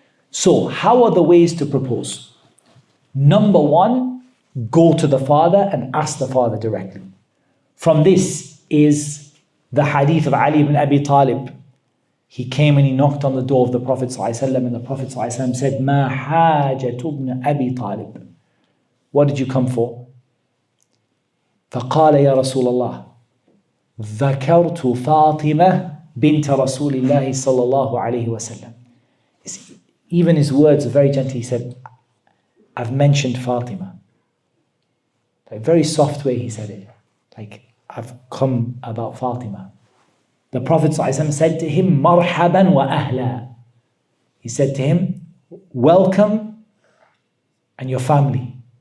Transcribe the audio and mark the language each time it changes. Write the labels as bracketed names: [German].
[English] So how are the ways to propose? Number one, go to the father and ask the father directly. From this is the hadith of Ali ibn Abi Talib. He came and he knocked on the door of the Prophet ﷺ, and the Prophet ﷺ said, [Arabic] "Ma hajatu ibn Abi Talib." [English] What did you come for? [Arabic] فقال يا رسول الله ذكرت فاطمة بنت رسول الله صلى الله عليه وسلم. [English] Even his words are very gentle. He said, I've mentioned Fatima. Like very soft way he said it. Like, I've come about Fatima. The Prophet ﷺ said to him, [Arabic] مرحبا وأهلا. [English] He said to him, welcome and your family.